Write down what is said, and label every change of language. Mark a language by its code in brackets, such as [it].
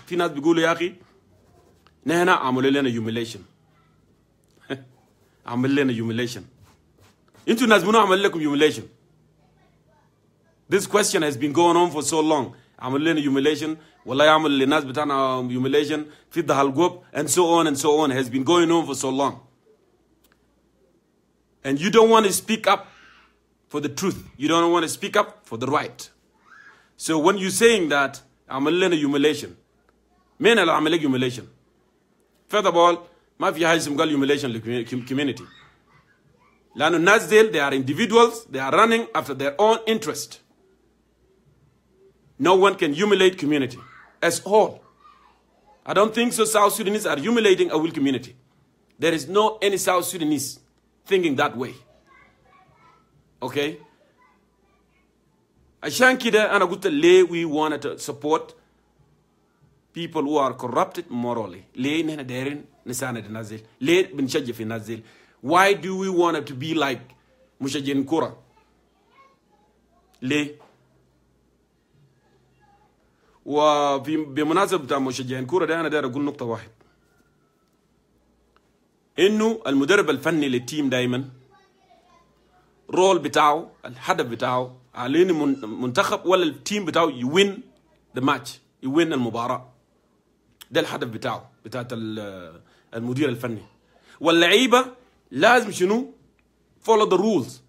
[ar] في ناس بيقولوا يا أخي نحن عملوا لنا humiliation. عمل لنا humiliation. أنتوا ناس منو عمل لكم humiliation? [en] This question has been going on for so long. [ar] عمل لنا humiliation ولا يعمل للناس بتاعنا humiliation في الدهالقوب [en] and so on has been going on for so long. And you don't want to speak up for the truth. You don't want to speak up for the right. So when you're saying that [ar] عمل لنا humiliation, مين اللي عمل لك humiliation? [en] First of all, [ar] ما في حاجة اسمها humiliation للcommunity. لأنه الناس ديل [en] they are individuals, they are running after their own interest. No one can humiliate community as whole. I don't think so South Sudanese are humiliating a will community. There is no any South Sudanese thinking that way. Okay? [ar] عشان كده أنا قلت ليه [en] we wanted to support people who are corrupted morally. [ar] ليه نحن دايرين نساند الناس ديل؟ ليه بنشجع في الناس ديل؟ [en] Why do we want it to be like [ar] مشجعين كورة؟ ليه؟ وبمناسبة بتاع مشجعين كورة ده أنا داير أقول نقطة واحد. إنه المدرب الفني للتيم دايما رول بتاعه الهدف بتاعه على إنه منتخب ولا التيم بتاعه يوين [en] the match [ar] يوين المباراة. ده الهدف بتاعه بتاعت المدير الفني. واللعيبة لازم شنو؟ [en] follow the rules.